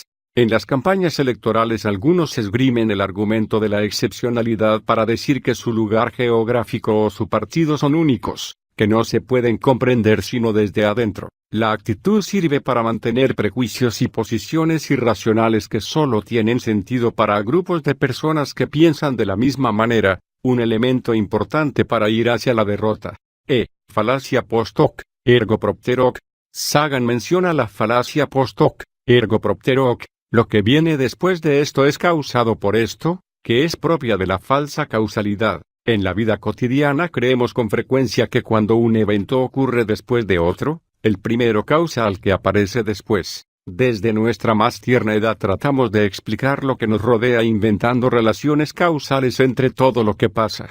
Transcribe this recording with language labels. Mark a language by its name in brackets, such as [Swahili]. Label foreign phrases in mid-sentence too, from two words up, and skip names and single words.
[Spanish] En las campañas electorales algunos esgrimen el argumento de la excepcionalidad para decir que su lugar geográfico o su partido son únicos, que no se pueden comprender sino desde adentro. La actitud sirve para mantener prejuicios y posiciones irracionales que solo tienen sentido para grupos de personas que piensan de la misma manera, un elemento importante para ir hacia la derrota. [Latin] Falacia post hoc, ergo propter hoc. [Spanish] Sagan menciona la falacia [Latin] post hoc, ergo propter hoc. [Spanish] Lo que viene después de esto es causado por esto, que es propia de la falsa causalidad. En la vida cotidiana creemos con frecuencia que cuando un evento ocurre después de otro, el primero causa al que aparece después. Desde nuestra más tierna edad tratamos de explicar lo que nos rodea inventando relaciones causales entre todo lo que pasa.